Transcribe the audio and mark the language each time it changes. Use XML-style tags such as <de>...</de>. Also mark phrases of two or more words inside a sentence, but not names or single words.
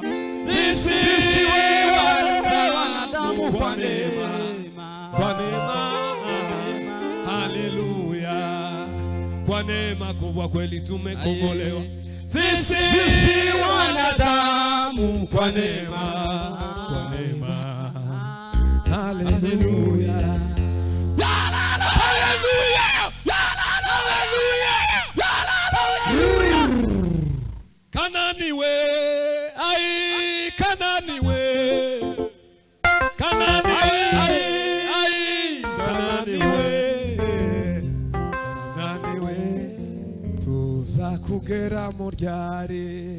<sw>Sisi wanadamu kwa neema. Haleluya. Kwa neema kubwa kweli tumekombolewa. Sisi wanadamu kwa neema. Haleluya.</sw> <rw>Kanani we, ai Kanani we, Kanani we, ai Kanani we, tuza kugera mu ryari.</rw>